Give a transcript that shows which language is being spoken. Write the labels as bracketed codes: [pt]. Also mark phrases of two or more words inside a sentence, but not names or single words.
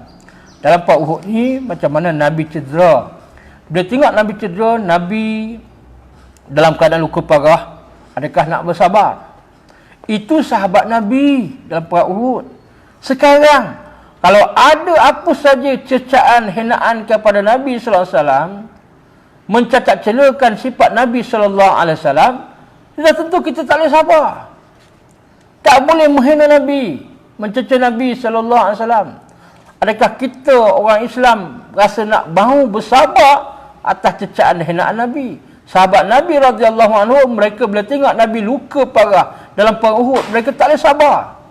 [ms] Dalam perang Uhud ni macam mana Nabi cedera. Bila tengok Nabi cedera, Nabi dalam keadaan luka parah, adakah nak bersabar? Itu sahabat Nabi dalam perang Uhud. Sekarang kalau ada apa saja cecaan, hinaan kepada Nabi [ar] sallallahu alaihi wasallam, [ms] mencacat celakan sifat Nabi [ar] sallallahu alaihi wasallam, [ms] sudah tentu kita tak boleh sabar. Tak boleh menghina Nabi, mencerca Nabi [ar] sallallahu alaihi wasallam. [ms] Adakah kita orang Islam rasa nak mahu bersabar atas cecaan hinaan Nabi? Sahabat Nabi [ar] radhiyallahu anhu, [ms] mereka bila tengok Nabi luka parah dalam perang Uhud, mereka tak boleh sabar.